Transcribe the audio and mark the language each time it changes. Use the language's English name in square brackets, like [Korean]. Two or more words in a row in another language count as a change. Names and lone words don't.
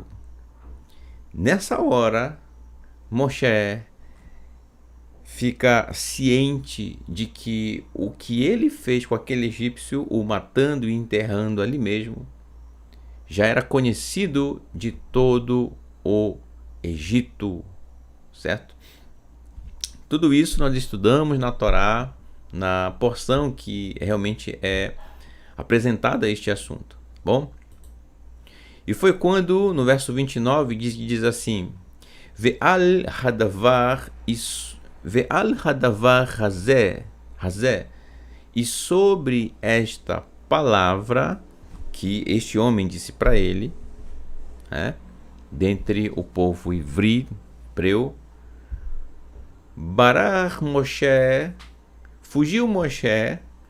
[Portuguese] Nessa hora, Moshe fica ciente de que o que ele fez com aquele egípcio, o matando e enterrando ali mesmo, já era conhecido de todo o Egito, certo? Tudo isso nós estudamos na Torá, na porção que realmente é apresentada a este assunto, bom? E foi quando, no verso 29, diz assim, [Hebrew] ועל הדבר הזה, [Portuguese] e sobre esta palavra que este homem disse para ele, dentre o povo hebreu, [Hebrew] ברח משה, [Portuguese] fugiu Moshe,